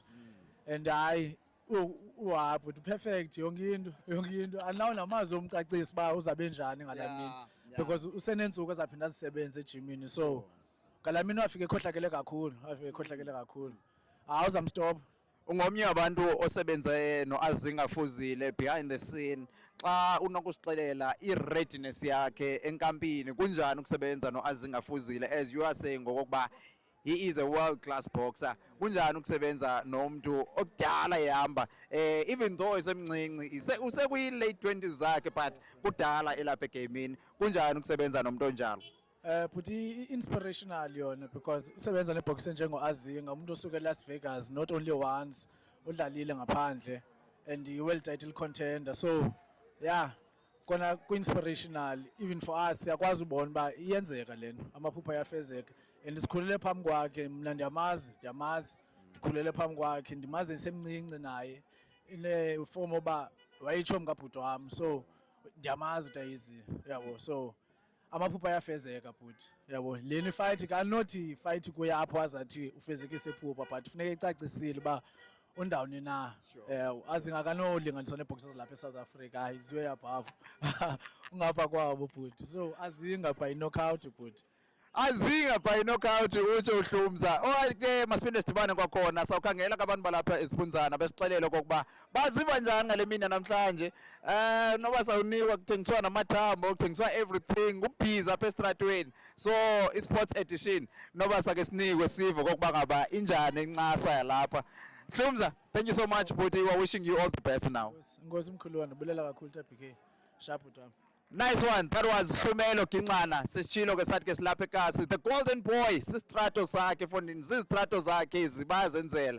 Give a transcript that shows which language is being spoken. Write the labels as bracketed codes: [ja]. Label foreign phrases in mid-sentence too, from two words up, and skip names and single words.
[xh] And bhuti perfect yonke into. Anawo namazwi omcacisa ba uzabe njani ngalamini. Because usenensuku ezaphinda azisebenze ejimini. So ngalamini wafike ekhohlakele kakhulu. Uzamstop. Ungomnye wabantu osebenze noAzinga Fuzile [en] behind the scene. [xh] Xa unokusixelela i-readiness yakhe enkampini kunjani ukusebenza noAzinga Fuzile [en] as you are saying [xh] ngokuba [en] he is a world class boxer. [xh] Kunjani ukusebenza nomuntu okudala ehamba [en] even though [xh] esemncinci usekuyi [en] late 20s [xh] zakhe but kudala elapha egamini. Kunjani ukusebenza nomuntu onjalo? But inspirational yona because usebenza neboxer njengoAzinga umuntu osuke eLas Vegas [en] not only once [xh] udlalile ngaphandle [en] and world title contender, so yeah [xh] kona ku-inspirational [en] even for us [xh] siyakwazi ubona uba iyenzeka lento amaphupha ayafezeka and sikhulele phambi kwakhe. Mna ndiyamazi ndikhulele phambi kwakhe, ndimazi ndisemncinci naye [en] in form [xh] oba wayitshomi kabhuti wam, so ndiyamazi utayizi yabo. So amaphupha ayafezeka bhuti yabo. Leni fight kanothi fight kuya apho azathi ufezekise iphupha but funeka icacisile uba undawuni na. Azinga akanolinganiswa neeboxers lapha eSouth Africa, [en] he's way above [xh] ungapha kwabo bhuti. [en] So Azinga by knockout bhuti. Azinga by knockout utsho uHlumza. [xh] Ke masiphinde sidibane kwakhona sawukhangela kabantu balapha eziphunzana besixelele okokuba baziva njani ngale mina namhlanje. Noba sawunikwa kuthengiswa namathambo kuthengiswa everything ubhiza apha estratweni. So i-sports edition noba sake sinikwe sivo okokuba ngaba injani incasa yalapha. Hlumza, [en] thank you so much buddy. We are wishing you all the best now. [xh] Ngozi mkhulu wena bulela kakhulu TBK. Sharp utami. [en] Nice one. That was Hlumelo Ginxana. [xh] Sisitshilo ke sathi ke silapha ekasi. The golden boy sistrato sakhe fondini sistrato zakhe izibazenzela.